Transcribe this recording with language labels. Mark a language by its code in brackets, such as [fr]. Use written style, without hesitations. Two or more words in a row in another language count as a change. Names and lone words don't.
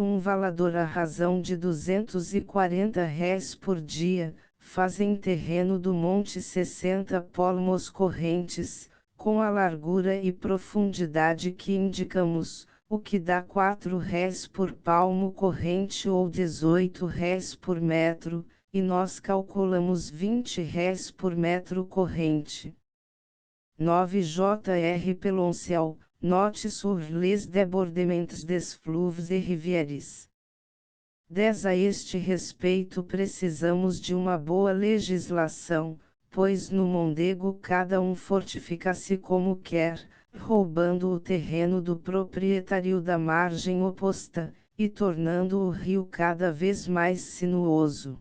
[pt] Um valador à razão de R$ 240 por dia, faz em terreno do monte 60 palmos correntes, com a largura e profundidade que indicamos, o que dá R$ 4 por palmo corrente ou R$ 18 por metro, e nós calculamos R$ 20 por metro corrente. 9. J.R. Peloncel, Note sur les débordements des fleuves et rivières. 10. A este respeito precisamos de uma boa legislação, pois no Mondego cada um fortifica-se como quer, roubando o terreno do proprietário da margem oposta, e tornando o rio cada vez mais sinuoso.